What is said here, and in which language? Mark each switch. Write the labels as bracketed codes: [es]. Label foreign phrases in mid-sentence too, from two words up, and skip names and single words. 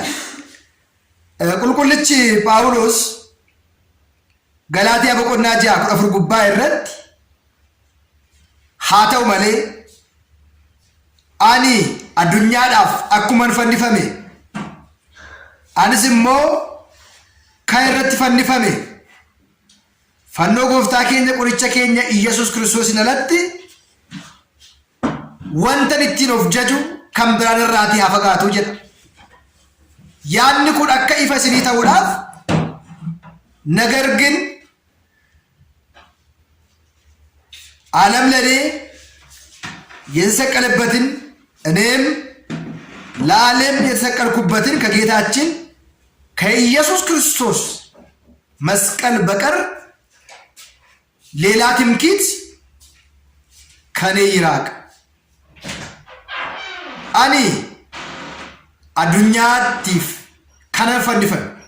[om] Qulqullichi Phaawulos Galaatiyaa boqonnaa 6:14 gubbaa irratti haa ta'u malee ani addunyaadhaaf akkuman fannifame anis immoo kan irratti fannifame fannoo gooftaa keenya qoricha keenya Yesuus Kiristoosin alatti wantan ittiin of jaju kan biraan irraatii haa fagaatu jedha. Yaadni kun akka ifa isinii ta'uudhaaf [am] ነገር ግን ዓለም ለኔ የተሰቀለበትን እኔም ለዓለም የተሰቀልኩበትን ከጌታችን ከኢየሱስ ክርስቶስ መስቀል በቀር ሌላ ትምክህት ከኔ ይራቅ። [om] Ani addunyaatiif kanan fannifame